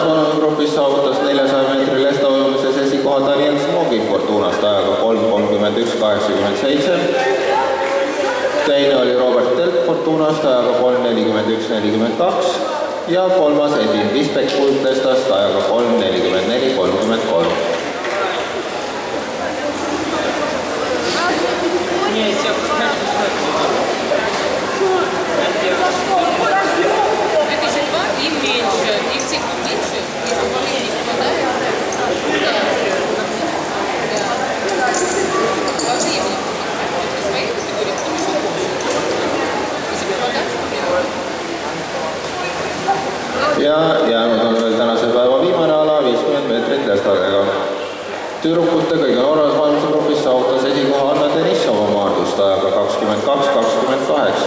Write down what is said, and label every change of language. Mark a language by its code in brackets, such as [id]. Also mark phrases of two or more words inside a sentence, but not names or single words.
[et] vanusegrupis saavutas 400 meetri lestaujumises esikoha Daniel Smogin Fortunast ajaga 3.31.87. Teine oli Robert Telk Fortunast ajaga 3.41.42 ja kolmas Edin Vispek kuldlestast ajaga 3.44.33. [ru] Им меньше, их всех меньше, если половина не попадает. Да. По времени. Если свои категории, потом еще больше. Если попадать, то [et] Ja jäänud on veel tänase päeva viimane ala 50 meetrit lestadega. Tüdrukute kõige nooremas vanusegrupis saavutas esikoha Anna Denissova Maardust ajaga 22.28.